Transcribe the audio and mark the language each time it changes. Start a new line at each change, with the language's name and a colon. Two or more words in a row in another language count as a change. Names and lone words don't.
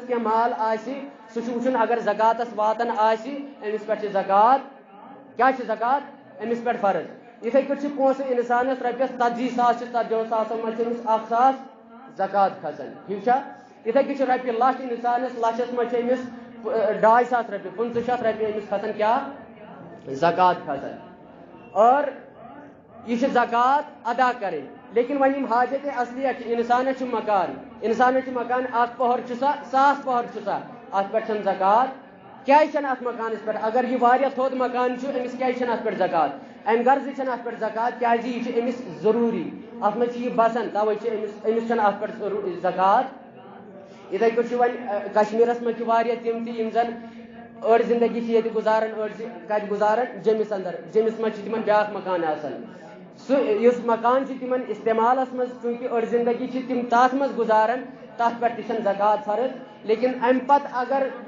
Kashmiri: کینٛہہ مال آسہِ سُہ چھُ وٕچھُن اگر زکاتس واتان آسہِ أمِس پٮ۪ٹھ چھِ زکات کیٛاہ چھِ زکات أمِس پٮ۪ٹھ فرض یِتھٕے کٔٹھۍ چھِ پونٛسہٕ اِنسانس رۄپیس 40,000 چھِ 40,000 منٛز چھِ أمِس 1,000 زکات کھسان ٹھیٖک چھا یِتھٕے کٔنۍ چھِ رۄپیہِ لچھ اِنسانس لچھس منٛز چھِ أمِس 2,500 رۄپیہِ 5,500 رۄپیہِ أمِس کھسان کیٛاہ زکات کھسان اور
Urdu: یہ زکات ادا کریں
Kashmiri: لیکن وۄنۍ یِم حاجت اصلیہ چھِ اِنسانس چھُ مکان 1 پۄہر چھُ سا 1,000 پۄہر چھُ سا اتھ پٮ۪ٹھ چھنہٕ زکات کیٛازِ چھنہٕ اتھ مکانس پٮ۪ٹھ اگر یہِ واریاہ تھوٚد مکان چھُ أمِس کیٛازِ چھنہٕ اتھ پٮ۪ٹھ زکات امہِ غرضہٕ چھنہٕ اتھ پٮ۪ٹھ زکات کیٛازِ یہِ چھُ أمِس ضروٗری اتھ منٛز چھِ یہِ بسان توے چھِ أمِس چھنہٕ اتھ پٮ۪ٹھ زکات یِتھٕے کٔٹھۍ چھُ وۄنۍ کشمیٖرس منٛز چھِ واریاہ تِم تہِ یِم زن أڑۍ زندگی چھِ ییٚتہِ گُزاران أڑۍ کتہِ گُزاران جیٚمِس انٛدر جیٚمِس منٛز چھِ تِمن بیٛاکھ مکان آسان سُہ یُس مکان چھُ تِمن استعمالس منٛز چوٗنٛکہِ أڑۍ زندگی چھِ تِم تتھ منٛز گُزاران تتھ پٮ۪ٹھ تہِ چھنہٕ زکات فرض لیکن امہِ پتہٕ اگر